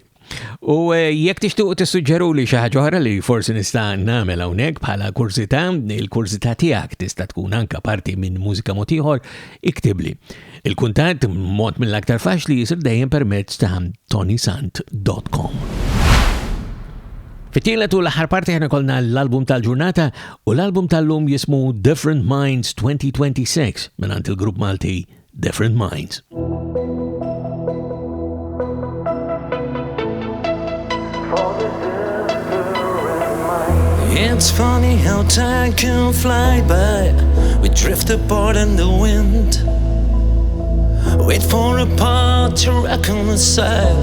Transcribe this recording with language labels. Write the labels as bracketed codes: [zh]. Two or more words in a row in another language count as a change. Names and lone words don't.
[mt] U jekk tixtuq tissuġġeru li xi ħaġa oħra li forsi nista' nagħmel hawnhekk bħala kursità, il-kursità tiegħek tista' tkun anke parti minn mużika mod ieħor, iktibli. Il-kuntatt mod mill-aktar faċli jisir dejjem permezz ta' ToniSant.com. Fit-tielet u l-aħħar parti ħana kolna l-album tal-ġurnata u l-album tal-lum jismu Different Minds 2026 mingħand il-grupp Malti Different Minds. [en] It's funny how time can fly by. We drift apart in the wind. Wait for a part to reconcile.